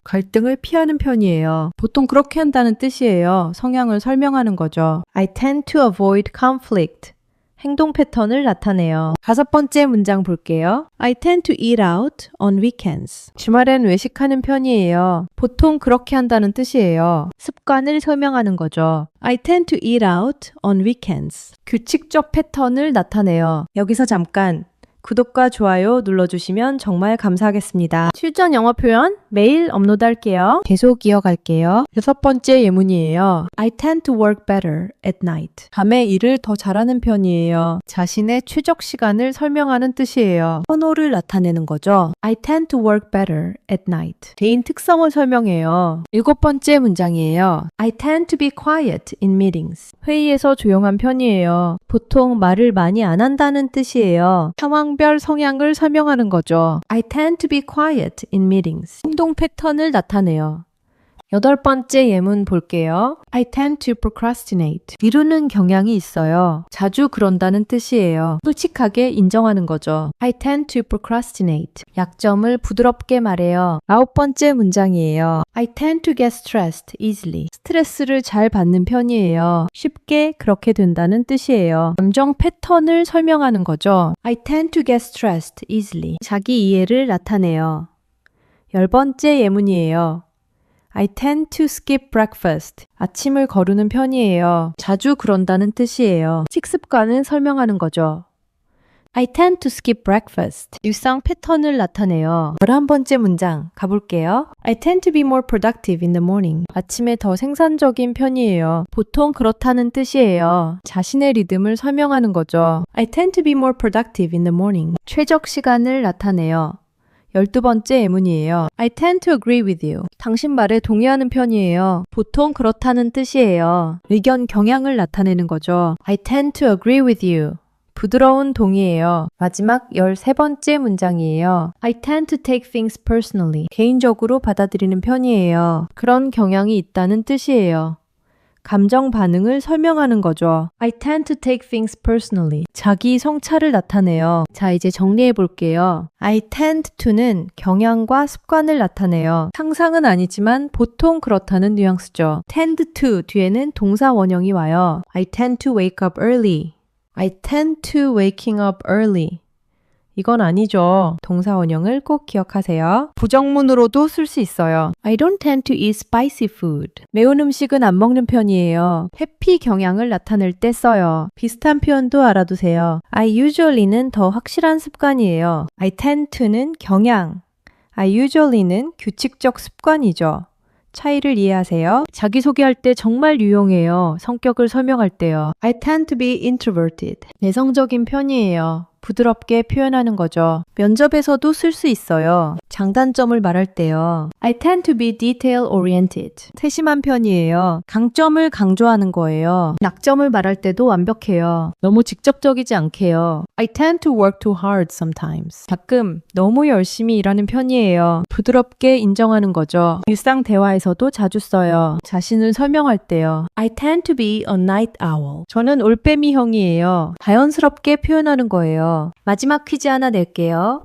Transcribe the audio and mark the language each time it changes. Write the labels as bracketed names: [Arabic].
[Korean] 갈등을 피하는 편이에요. 보통 그렇게 한다는 뜻이에요. 성향을 설명하는 거죠. [English] I tend to avoid conflict. [Korean] 행동 패턴을 나타내요. 다섯 번째 문장 볼게요. [English] I tend to eat out on weekends. [Korean] 주말엔 외식하는 편이에요. 보통 그렇게 한다는 뜻이에요. 습관을 설명하는 거죠. [English] I tend to eat out on weekends. [Korean] 규칙적 패턴을 나타내요. 여기서 잠깐 구독과 좋아요 눌러주시면 정말 감사하겠습니다. 실전 영어 표현 매일 업로드할게요. 계속 이어갈게요. 여섯 번째 예문이에요. [English] I tend to work better at night. [Korean] 밤에 일을 더 잘하는 편이에요. 자신의 최적 시간을 설명하는 뜻이에요. 선호를 나타내는 거죠. [English] I tend to work better at night. [Korean] 개인 특성을 설명해요. 일곱 번째 문장이에요. [English] I tend to be quiet in meetings. [Korean] 회의에서 조용한 편이에요. 보통 말을 많이 안 한다는 뜻이에요. 상황별 성향을 설명하는 거죠. [English] I tend to be quiet in meetings. [Korean] 행동 패턴을 나타내요. 여덟 번째 예문 볼게요. [English] I tend to procrastinate. [Korean] 미루는 경향이 있어요. 자주 그런다는 뜻이에요. 솔직하게 인정하는 거죠. [English] I tend to procrastinate. [Korean] 약점을 부드럽게 말해요. 아홉 번째 문장이에요. [English] I tend to get stressed easily. [Korean] 스트레스를 잘 받는 편이에요. 쉽게 그렇게 된다는 뜻이에요. 감정 패턴을 설명하는 거죠. [English] I tend to get stressed easily. [Korean] 자기 이해를 나타내요. 열 번째 예문이에요. [English] I tend to skip breakfast. [Korean] 아침을 거르는 편이에요. 자주 그런다는 뜻이에요. 식습관을 설명하는 거죠. [English] I tend to skip breakfast. [Korean] 일상 패턴을 나타내요. 11번째 문장 가볼게요. [English] I tend to be more productive in the morning. [Korean] 아침에 더 생산적인 편이에요. 보통 그렇다는 뜻이에요. 자신의 리듬을 설명하는 거죠. [English] I tend to be more productive in the morning. [Korean] 최적 시간을 나타내요. 12번째 예문이에요. [English] I tend to agree with you. [Korean] 당신 말에 동의하는 편이에요. 보통 그렇다는 뜻이에요. 의견 경향을 나타내는 거죠. [English] I tend to agree with you. [Korean] 부드러운 동의예요. 마지막 13번째 문장이에요. [English] I tend to take things personally. [Korean] 개인적으로 받아들이는 편이에요. 그런 경향이 있다는 뜻이에요. 감정 반응을 설명하는 거죠. [English] I tend to take things personally. [Korean] 자기 성찰을 나타내요. 자, 이제 정리해 볼게요. I tend to는 경향과 습관을 나타내요. 상상은 아니지만 보통 그렇다는 뉘앙스죠. tend to 뒤에는 동사 원형이 와요. [English] I tend to wake up early. I tend to waking up early. [Korean] 이건 아니죠. 동사 원형을 꼭 기억하세요. 부정문으로도 쓸 수 있어요. [English] I don't tend to eat spicy food. [Korean] 매운 음식은 안 먹는 편이에요. 회피 경향을 나타낼 때 써요. 비슷한 표현도 알아두세요. I usually는 더 확실한 습관이에요. I tend to는 경향. I usually는 규칙적 습관이죠. 차이를 이해하세요. 자기소개할 때 정말 유용해요. 성격을 설명할 때요. [English] I tend to be introverted. [Korean] 내성적인 편이에요. 부드럽게 표현하는 거죠. 면접에서도 쓸 수 있어요. 장단점을 말할 때요. [English] I tend to be detail oriented. [Korean] 세심한 편이에요. 강점을 강조하는 거예요. 약점을 말할 때도 완벽해요. 너무 직접적이지 않게요. [English] I tend to work too hard sometimes. [Korean] 가끔 너무 열심히 일하는 편이에요. 부드럽게 인정하는 거죠. 일상 대화에서도 자주 써요. 자신을 설명할 때요. [English] I tend to be a night owl. [Korean] 저는 올빼미형이에요. 자연스럽게 표현하는 거예요. 마지막 퀴즈 하나 낼게요.